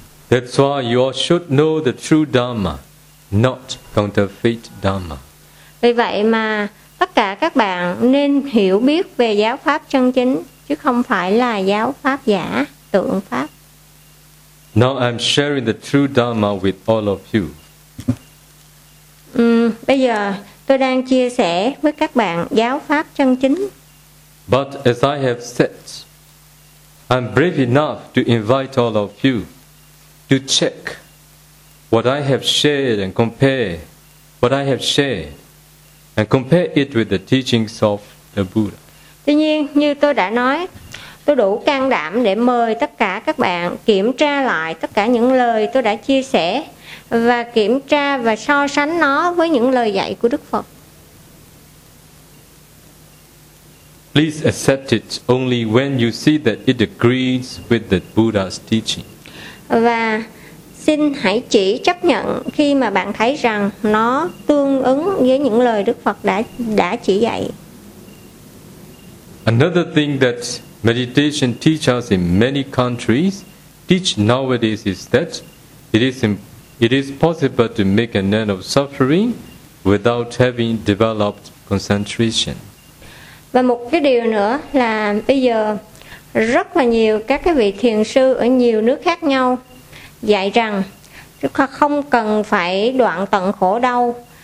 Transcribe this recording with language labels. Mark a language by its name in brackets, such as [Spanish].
[English] That's why you all should know the true Dhamma, not counterfeit Dhamma. [Vietnamese] Vì vậy mà tất cả các bạn nên hiểu biết về giáo pháp chân chính, chứ không phải là giáo pháp giả, tượng pháp. [English] Now I'm sharing the true Dhamma with all of you. [Vietnamese] Bây giờ tôi đang chia sẻ với các bạn giáo pháp chân chính. [English] But as I have said, I'm brave enough to invite all of you to check what I have shared and compare what I have shared and compare it with the teachings of the Buddha. [Vietnamese] Tuy nhiên, như tôi đã nói, tôi đủ can đảm để mời tất cả các bạn kiểm tra lại tất cả những lời tôi đã chia sẻ và kiểm tra và so sánh nó với những lời dạy của Đức Phật. [English] Please accept it only when you see that it agrees with the Buddha's teaching. [Vietnamese] Và xin hãy chỉ chấp nhận khi mà bạn thấy rằng nó tương ứng với những lời Đức Phật đã chỉ dạy. [English] Another thing that meditation teachers in many countries teach nowadays is that it is possible to make an end of suffering without having developed concentration. [Vietnamese] Và một cái điều nữa là bây giờ rất là nhiều các cái vị thiền sư ở nhiều nước khác nhau dạy rằng chúng ta không cần phải đoạn tận khổ đau.